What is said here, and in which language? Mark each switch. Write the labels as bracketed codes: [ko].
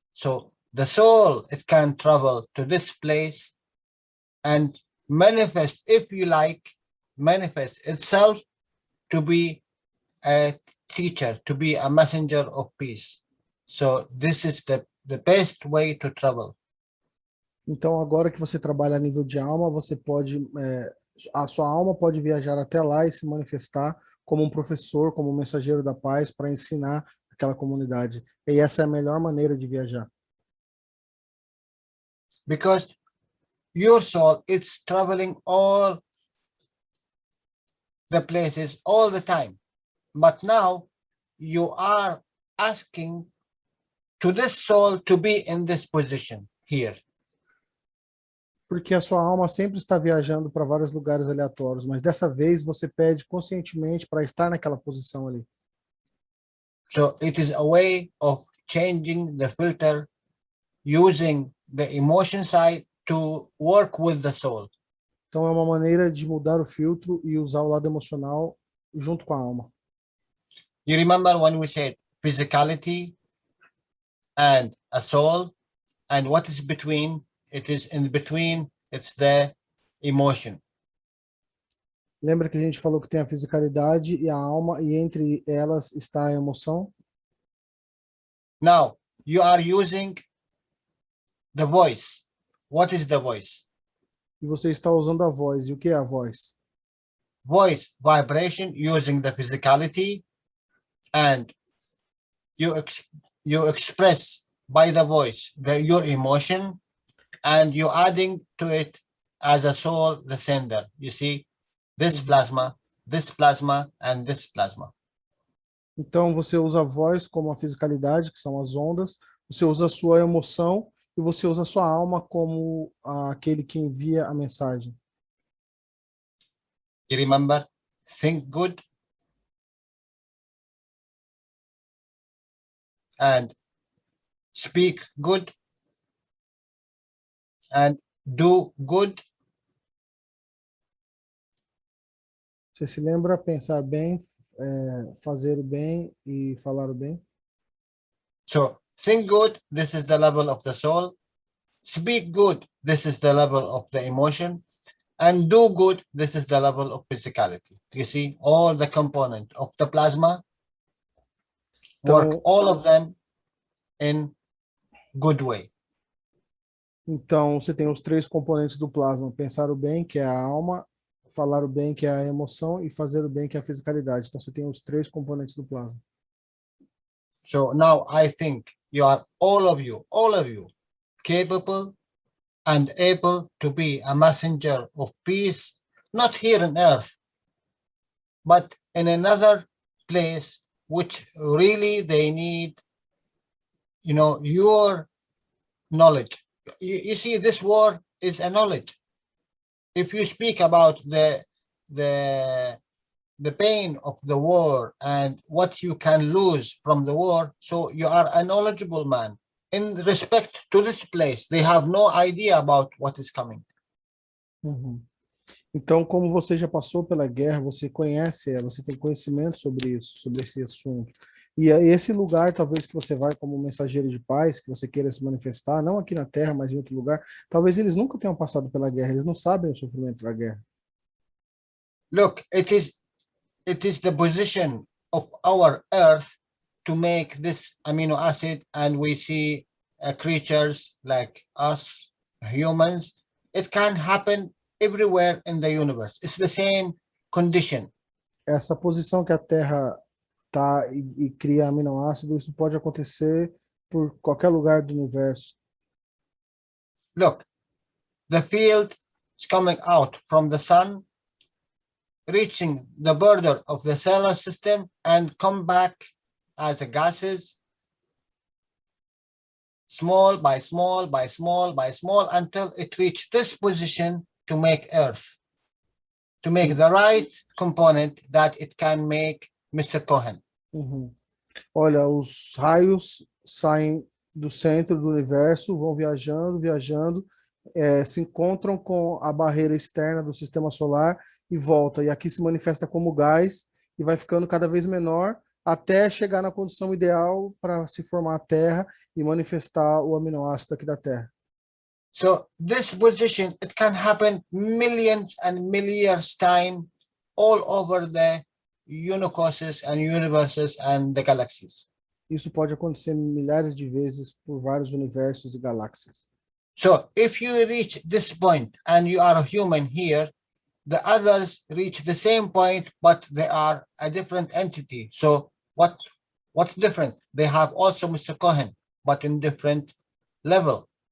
[en] So the soul, it can travel to this place and manifest, if you like, manifest itself to be a teacher, to be a messenger of peace. So this is the best way to travel. [pt] Então, agora que você trabalha a nível de alma, você pode, a sua alma pode viajar até lá e se manifestar como um professor, como um mensageiro da paz para ensinar aquela comunidade. E essa é a melhor maneira de viajar. [en] Because your soul, it's traveling all the places all the time. But now you are asking to this soul to be in this position here. [pt] Porque a sua alma sempre está viajando para vários lugares aleatórios, mas dessa vez você pede conscientemente para estar naquela posição ali. [en] So it is a way of changing the filter, using the emotion side to work with the soul. [pt] Então é uma maneira de mudar o filtro e usar o lado emocional junto com a alma. [en] You remember when we said physicality and a soul, and what is between? It is in between, it's the emotion. [pt] Lembra que a gente falou que tem a fisicalidade e a alma, e entre elas está a emoção? [en] Now, you are using the voice. What is the voice? [pt] E você está usando a voz. E o que é a voz? [en] Voice vibration using the physicality, and you express by the voice your emotion, and you adding to it as a soul the sender. You see, this plasma, and this plasma. [pt] Então você usa a voz como a fisicalidade, que são as ondas, você usa a sua emoção e você usa a sua alma como aquele que envia a mensagem. [en] You remember, think good and speak good and do good. [pt] Você se lembra pensar bem, fazer o bem e falar o bem? [en] So think good, this is the level of the soul. Speak good, this is the level of the emotion. And do good, this is the level of physicality. You see, all the component of the plasma work, all of them in good way. [pt] Então, você tem os três componentes do plasma: pensar o bem, que é a alma, falar o bem, que é a emoção, e fazer o bem, que é a fisicalidade. Então, você tem os três componentes do plasma. [en] So now I think you are all of you, capable and able to be a messenger of peace, not here on earth, but in another place, which really they need, your knowledge. You see, this war is a knowledge. If you speak about the the pain of the war and what you can lose from the war, so you are a knowledgeable man. In respect to this place, they have no idea about what is coming. Uhum. [pt] Então, como você já passou pela guerra, você conhece ela, você tem conhecimento sobre isso, sobre esse assunto. E esse lugar, talvez, que você vai como mensageiro de paz, que você queira se manifestar, não aqui na Terra, mas em outro lugar, talvez eles nunca tenham passado pela guerra, eles não sabem o sofrimento da guerra. [en] Look, it is the position of our earth to make this amino acid, and we see creatures like us, humans. It can happen everywhere in the universe. It's the same condition. [pt] Essa posição que a Terra tá e cria aminoácido, isso pode acontecer por qualquer lugar do universo. [en] Look, the field is coming out from the sun, reaching the border of the solar system, and come back as gases, small by small by small by small, until it reach this position to make Earth, to make the right component that it can make Mr. Cohen. Uhum. [pt] Olha, os raios saem do centro do universo, vão viajando, viajando, se encontram com a barreira externa do sistema solar e volta. E aqui se manifesta como gás e vai ficando cada vez menor até chegar na condição ideal para se formar a Terra e manifestar o aminoácido aqui da Terra. [en] So this position, it can happen millions and millions time all over the universes and universes and the galaxies. [pt] Isso pode acontecer milhares de vezes por vários universos e galáxias. [en] So if you reach this point and you are a human here, the others reach the same point, but they are a different entity. So what's different? They have also Mr. Cohen, but in different level.